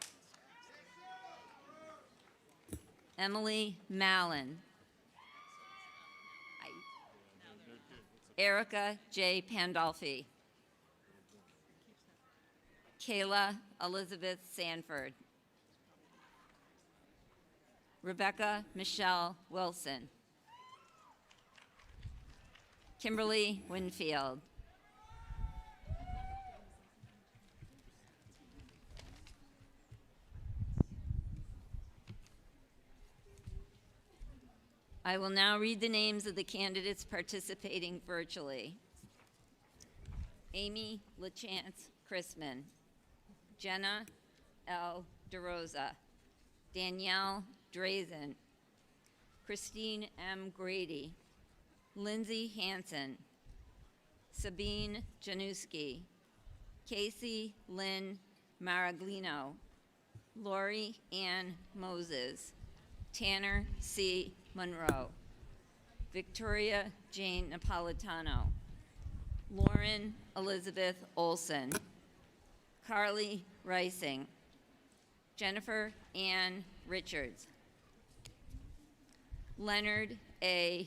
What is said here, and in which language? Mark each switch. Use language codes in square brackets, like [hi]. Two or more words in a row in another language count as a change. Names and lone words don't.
[en] Emily Mallon. Erica J. Pandolfi. Kayla Elizabeth Sanford. Rebecca Michelle Wilson. Kimberly Winfield. I will now read the names of the candidates participating virtually. Amy LaChance Chrisman, Jenna L. DeRosa, Danielle Drazen, Christine M. Grady, Lindsay Hansen, Sabine Januski, Casey Lynn Maraglino, Lori Ann Moses, Tanner C. Monroe, Victoria Jane Napolitano, Lauren Elizabeth Olson, Carly Rising, Jennifer Ann Richards, Leonard A.